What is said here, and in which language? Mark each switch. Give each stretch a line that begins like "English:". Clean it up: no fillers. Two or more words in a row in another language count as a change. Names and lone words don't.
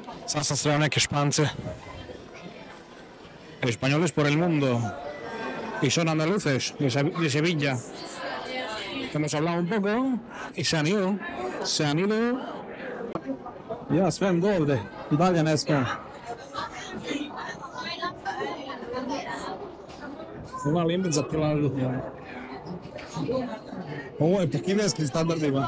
Serbian: Sad sam sreo neke Špance.
Spanish: Españoles por el mundo. Y son andaluces, de Sevilla. Hemos hablado un poco y se han ido. Se han ido.
Serbian: Ja, sve do ovde. Dalje ne smem. Ima limit za pilažu. Ovo je po kineskim standardima.